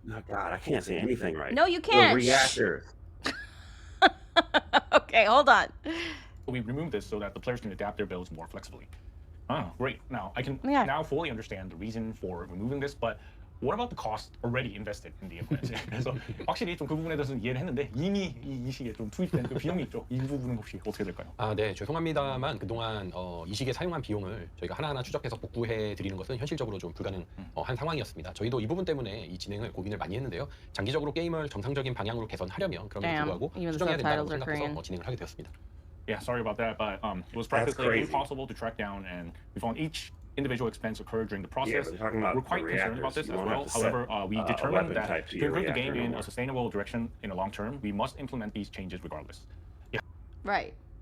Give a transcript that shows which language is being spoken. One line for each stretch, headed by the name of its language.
English: Oh God, I can't say anything right. No, you can't. The reactors. Okay, hold on. We removed this so that the players can adapt their builds more flexibly. Oh, great. Now, I can now fully understand the reason for removing this, but what about the cost already invested in the implants?
Korean: 그래서 확실히 좀 그 부분에 대해서는 이해를 했는데 이미 이 시기에 좀 투입된 그 비용이 있죠. 이 부분은 혹시 어떻게 될까요? 네, 죄송합니다만 그동안 이 시기에 사용한 비용을 저희가 하나하나 추적해서 복구해 드리는 것은 현실적으로 좀 불가능한 상황이었습니다. 저희도 이 부분 때문에 이 진행을 고민을 많이 했는데요. 장기적으로 게임을 정상적인 방향으로 개선하려면 그럼에도 불구하고 수정해야 된다고 생각해서 진행을 하게 되었습니다.
English: Yeah, sorry about that, but it was practically impossible to track down, and we found each individual expense occurred during the process. We're quite concerned about this as well. However, we determined that to improve the game in a sustainable direction in the long term, we must implement these changes regardless. Yeah. Right.